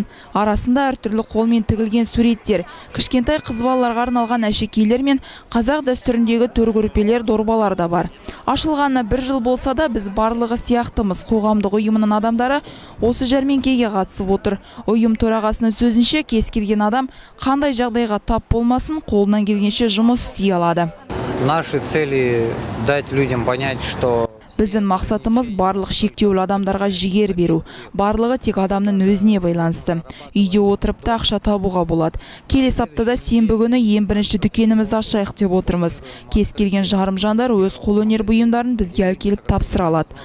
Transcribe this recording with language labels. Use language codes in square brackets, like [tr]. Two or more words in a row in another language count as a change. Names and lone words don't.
[kk] Арасында әртүрлі қолмен тігілген суреттер, кішкентай қыз балаларға арналған әшекейлер мен қазақ дәстүріндегі төркөрпелер, дорбалар да бар. Ашылғанына 1 жыл болса да, біз барлығы сияқтымыз қоғамдық ұйымының адамдары осы жәрмеңкеге қатысып отыр. Ұйым төрағасының сөзінше, кез келген адам қандай жағдайға тап болмасын, қолынан келгенше жұмыс істей алады. [ru] Наши цели дать людям понять, что [kk] біздің мақсатымыз барлық шектеулі адамдарға жігер беру. Барлығы тек адамның өзіне байланысты. Үйде отырып та ақша табуға болады. Келесі аптада сенбі күні ең бірінші дүкенімізді ашайық деп отырмыз. Кез келген жарым жандар өз қолөнер бұйымдарын бізге әкеліп тапсыра алады.